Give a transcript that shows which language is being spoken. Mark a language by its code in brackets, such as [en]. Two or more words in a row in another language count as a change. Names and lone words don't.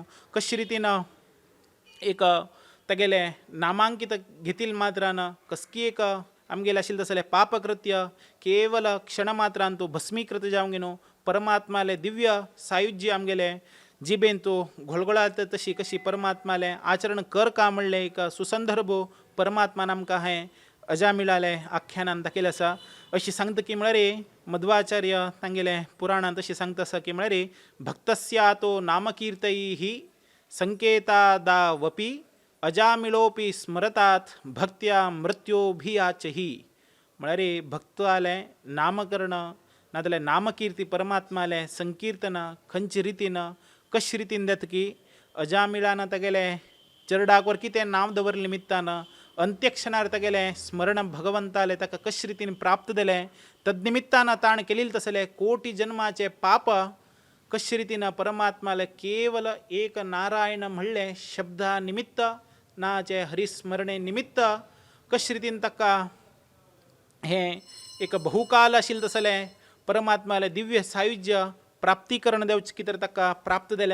[kok] कशे रितीन एक तेगेले नामांकीत घेतिल मात्रान कसकी एक आमगेले आशिल्ले तसले पापकृत्य केवल क्षण मात्रान तूं भस्मीकृत जावंक न्हू परमात्माले दिव्य सायुज्य आमगेले जिबेन तूं घोळघोळात तशी कशी परमात्माले आचरण कर का म्हणलें एक सुसंदर्भ परमात्मान आमकां हें अजामिळाले आख्यानान दाखयलें आसा. अशी सांगता की म्हळ्यार मध्वाचार्य तांगेले पुराणांत अशी सांगता आसा की म्हळ्यार [sa] भक्तस्यातो नामकीर्तैः संकेतादावपि अजामिळोपि स्मरतात भक्त्या मृत्योभियाचहि. [kok] म्हळ्यार भक्ताले नामकरण नाजाल्यार नामकीर्ती परमात्माले संकीर्तन खंयचे रितीन कशे रितीन जाता की अजामिळान तागेले चरडाक वर कितें नांव दवरले निमित्तान अंत्यक्षणार तागेले स्मरण भगवंताले ताका कशे रितीन प्राप्त जालें तद्निमित्तान ताण केलेले तसले कोटी जन्माचे पाप कशे रितीन परमात्माले केवल एक नारायण म्हणले शब्दा निमित्त नाचे हरिस्मरणे निमित्त कशे रितीन ताका हें एक बहुकाल आशिल्लें तसलें परमात्माले दिव्य सायुज्य प्राप्तीकरण देवचे कितें ताका प्राप्त जालें.